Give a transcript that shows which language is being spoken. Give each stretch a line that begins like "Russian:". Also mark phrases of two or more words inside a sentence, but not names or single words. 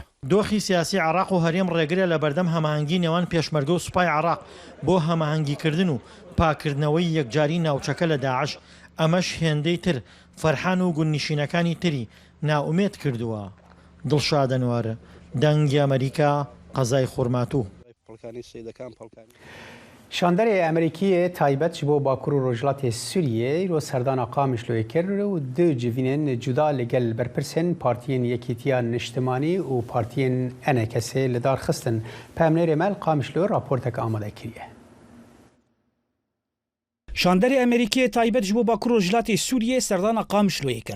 Central Kurdish: دۆخی سیاسی عێراق و هەرێم ڕێگرە لە بەردەم هەماهەنگی نێوان پێشمەرگە و سوپای عێراق بۆ هەماهەنگیکردن و پاکردنەوەی یەکجاری ناوچەکە لە داعش ئەمەش هێندەی تر فەرحان و گوندنشینەکانی تری ناومێت کردووە. دڵشادەنوارە دەنگی ئەمریکا قەزای خورماتوو.
Kurdish: شاندەرێ ئەمریکیە تایبەت ji bo Bakur û Rojhilatê Sûriyê îro serdana Qamişloyê kir û du civînên cuda li gel berpirsên Partiyên Yekîtiya Niştimanî û Partiyên NKSê li dar xistin. Pemnêrê Mel Qamişlo raporteke amade kiriye. Şanderê Amerîkiyê taybet ji bo Bakur Rojhilatê Sûriyê serdana Qamişloyê kir.